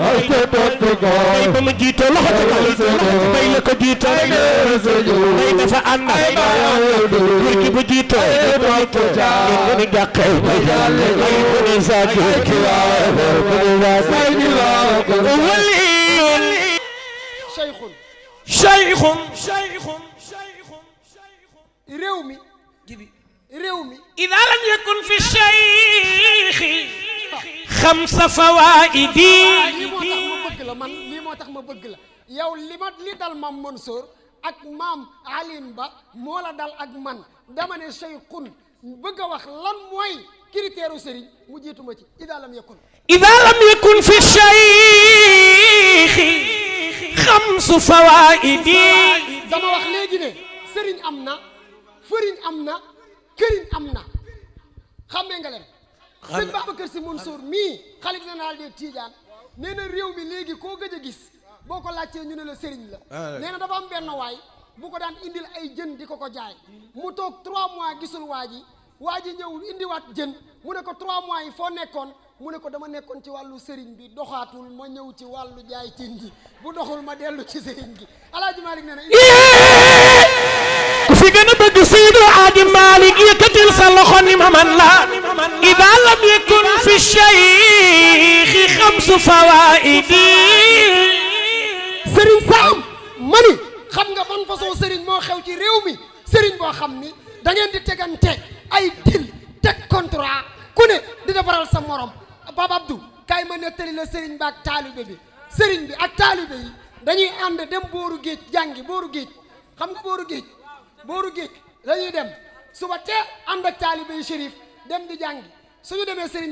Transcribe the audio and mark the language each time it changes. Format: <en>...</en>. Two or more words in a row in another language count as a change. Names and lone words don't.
<wo>mbay ba mu jiite loxo ci kaw mbay la ko jiite mbay dafa ànd góor gi bu jiite ngeen gën a jàqee ay gën a saagi waliyun</wo> <ar>cheikhun shaykhun</ar> <wo>réew mi réew mi</wo> <ar>إذا لم يكن في الشيخ خمس فوائد</ar> <wo>lii moo tax ma bëgg la man lii moo tax ma bëgg la yow li dal maam Mansour ak maam Aline Ba moo la dal ak man dama ne cheikhun bëgg a wax lan mooy critère u sëriñ mu jiitu ma ci</wo> <ar>إذا لم يكن إذا لم يكن في الشيخ خمس فوائد</ar> <wo>dama wax léegi ne sëriñ am na fëriñ am na këriñ am na xammee nga leen sëñ Babacar Sy Mansour mii xalif</wo> <fr>général des Tidianes</fr> <wo>nee na réew mi léegi koo gëj a gis boo ko laajtee ñu ne la sëriñ la nee na dafa am benn waay bu ko daan indil ay jën di ko jaay mu toog 3 mois gisul waa ji ñëw indiwaat jën mu ne ko 3 mois yi foo nekkoon mu ne ko dama nekkoon ci wàllu sëriñ bi doxaatul ma ñëw ci wàllu jaay cin gi bu doxul ma dellu ci sëriñ gi Alaaji Malick nee na ku fi gën a bëgg Seydi Alaaji Malick yëkkatil sa loxo ni ma man la</wo> <ar>إذا لم يكن في الشيخ خمس فوائد</ar> <wo>sëriñ Sam mani xam nga ban façon sëriñ moo xew ci réew mi sëriñ boo xam ni da ngeen di tegante ay dil teg contrat ku ne di defaral sa morom Papa Abdou kaay ma nettali la sëriñ ba ak taalibe bi sëriñ bi ak taalibe yi dañuy ànd dem booru géej jàngi booru géej xam nga booru géej dañuy dem suba teel ànd ak taalibe yi shérif dem di jàngi suñu demee sëriñ</wo>